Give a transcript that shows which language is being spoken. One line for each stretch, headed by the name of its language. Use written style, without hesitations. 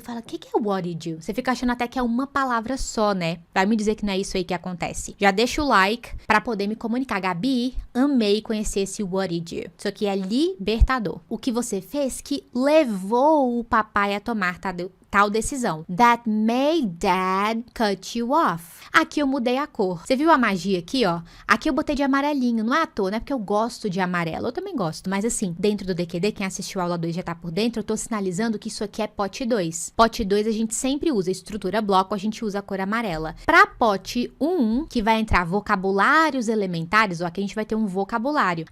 Portuguese: Fala, o que é
English: what did you?
Portuguese: Você fica achando até que é uma palavra só, né? Vai me dizer que não é isso aí que acontece. Já deixa o like para poder me comunicar. Gabi, amei conhecer esse
English: what did you.
Portuguese: Isso aqui é libertador. O que você fez que levou o papai a tomar tal decisão.
English: That made dad cut you off.
Portuguese: Aqui eu mudei a cor. Você viu a magia aqui, ó? Aqui eu botei de amarelinho. Não é à toa, né? Porque eu gosto de amarelo. Eu também gosto. Mas assim, dentro do DQD, quem assistiu a aula 2 já tá por dentro, eu tô sinalizando que isso aqui é pote 2. Pote 2 a gente sempre usa estrutura bloco, a gente usa a cor amarela. Pra pote 1, que vai entrar vocabulários elementares, ó, aqui a gente vai ter um vocabulário.